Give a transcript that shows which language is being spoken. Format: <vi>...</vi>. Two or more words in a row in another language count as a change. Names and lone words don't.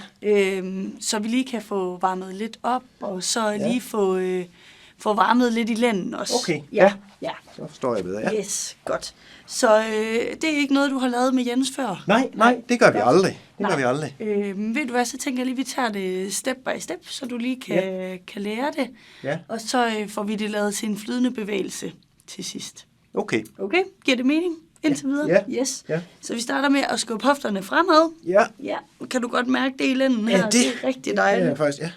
<da>Så vi lige kan få varmet lidt op, og så lige få varmet lidt i lænden også. Okay, ja. Så forstår jeg bedre, ja. Yes, godt. Så det er ikke noget, du har lavet med Jens før? Nej, det gør vi aldrig. Ved du hvad, så tænker jeg lige, at vi tager det</da> <en>step by step,</en> <da>så du lige kan lære det. Ja. Og så får vi det lavet til en flydende bevægelse til sidst. Okay. Okay, giver det mening indtil videre? Ja. Yes. Ja. Så vi starter med at skubbe hofterne fremad. Ja. Kan du godt mærke det i lænden her? Ja, det er rigtig dejligt. Ja, faktisk, ja.</da>